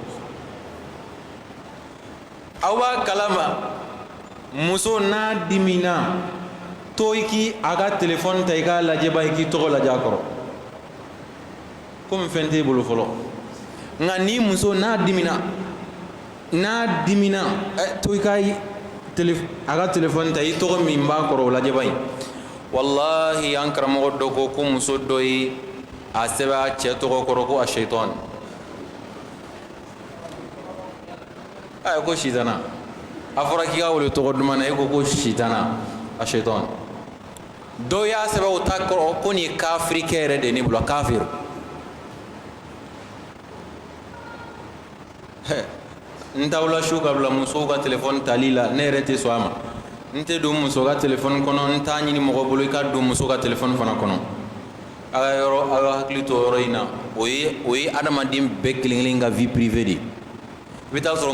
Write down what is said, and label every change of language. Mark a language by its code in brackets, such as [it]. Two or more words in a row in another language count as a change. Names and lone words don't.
[bm] aw b'a kalama muso n'a dimina to i k'i a ka telefɔni ta i k'a lajɛ ba i k'i tɔgɔ lajɛ a kɔrɔ komi fɛn t'e bolo fɔlɔ nka ni muso n'a dimina to i ka a ka telefɔni ta i tɔgɔ min b'a kɔrɔ o lajɛ ba in wallahi an karamɔgɔ dɔ ko muso dɔ ye a sɛbɛn a cɛ tɔgɔ kɔrɔ ko a shaitan ko shitana a fɔra k'i ka wele tɔgɔ duman na e ko shitana a shaitan dɔw y'a sɛbɛn o ta kɔrɔ ko nin ye kafirikɛ yɛrɛ de ye ne bolo kafir n t'aw su ka bila musow ka telefɔni tali la ne yɛrɛ tɛ sɔn a ma n tɛ don muso ka telefɔni kɔnɔ n t'a ɲini mɔgɔ bolo i ka don muso ka telefɔni fana kɔnɔ a ka hakili to yɔrɔ in na o ye adamaden bɛɛ kelen-kelen ka [fr] vie privée [bm] de ye i bɛ taa sɔrɔ